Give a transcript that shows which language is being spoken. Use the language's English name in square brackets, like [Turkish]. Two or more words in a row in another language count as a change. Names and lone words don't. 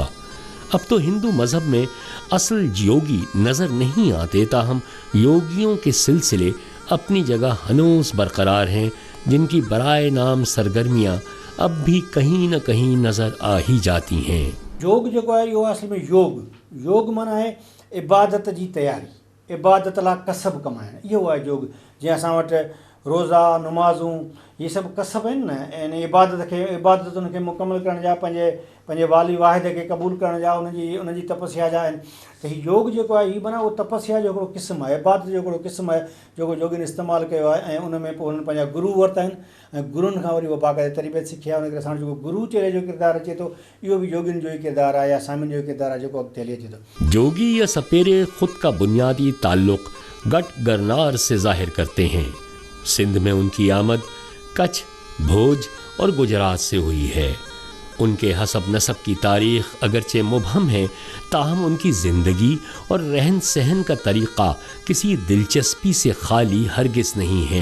[Urdu] اب تو ہندو مذہب میں اصل یوگی نظر نہیں آتے، تاہم یوگیوں کے سلسلے اپنی جگہ ہنوز برقرار ہیں، جن کی برائے نام سرگرمیاں اب بھی کہیں نہ کہیں نظر آ ہی جاتی ہیں. [Sindhi] योग जो है यो [Urdu] اصل میں یوگ مانا ہے عبادت کی تیاری, [Sindhi] इबादत ला कसब कमाइण, इहो आहे योग। जीअं असां वटि रोज़ा, नमाज़ूं ये सब कसब आहिनि न, ऐं इबादतुनि खे मुकमल करण जा, पंहिंजे वाली वाहिद खे क़बूल करण जा, उनजी तपस्या जा आहिनि। त हीउ योग जेको आहे हीउ माना उहो तपस्या जो हिकिड़ो क़िस्म आहे, इबादत जो हिकिड़ो क़िस्म आहे जेको योगिन इस्तेमालु कयो आहे। ऐं उन में पोइ हुननि पंहिंजा गुरू वरिता आहिनि ऐं गुरुनि खां वरी उहो बाक़ाइदा तरबियत सिखी आहे। उन करे असांजो जेको गुरू चेहरे जो किरदारु अचे थो, इहो बि योगिन जो ई किरदारु आहे या सामिन जो किरदारु आहे जेको अॻिते हली अचे थो। [Urdu] جوگی یا سپیرے خود کا بنیادی تعلق گٹ گرنار سے ظاہر کرتے ہیں. سندھ میں ان کی آمد کچھ، بھوج اور گجرات سے ہوئی ہے. ان کے حسب نسب کی تاریخ اگرچہ مبہم ہے، تاہم ان کی زندگی اور رہن سہن کا طریقہ کسی دلچسپی سے خالی ہرگز نہیں ہے.